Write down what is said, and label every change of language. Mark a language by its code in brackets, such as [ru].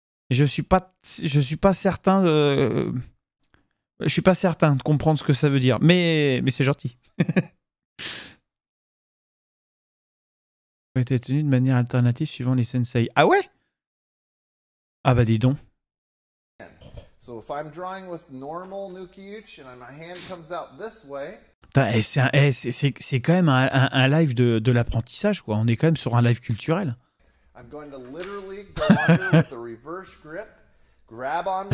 [fr] Je suis pas certain de... Je suis pas certain de comprendre ce que ça veut dire. Mais c'est gentil. A été tenu de manière alternative suivant les sensei. Ah ouais? Ah bah dis donc. [en] So if I'm drawing with normal Nuki-Uchi and my hand comes out this way. [fr] Putain, c'est quand même un live de l'apprentissage, quoi. On est quand même sur un live culturel. [en] I'm going to literally go under with the reverse grip, grab onto